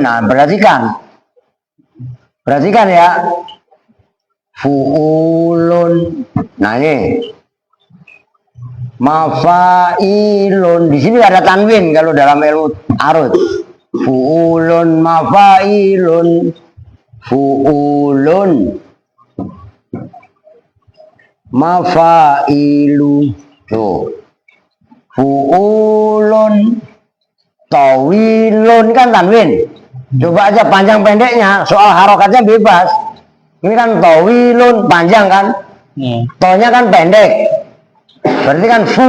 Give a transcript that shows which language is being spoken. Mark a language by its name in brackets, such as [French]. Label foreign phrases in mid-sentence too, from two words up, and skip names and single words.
[Indonesian] Nah, perhatikan ya, fuulun. Nah, ini mafailun, di sini ada tanwin kalau dalam ilmu arut. [Arabic] فعولن مفاعيلن فعولن مفاعيل. [Indonesian] Tuh, [Arabic] فعولن طويلن [Indonesian] kan tanwin. Coba aja panjang pendeknya, soal harokatnya bebas. Ini kan tawilun panjang kan, tonya kan pendek, berarti kan fu.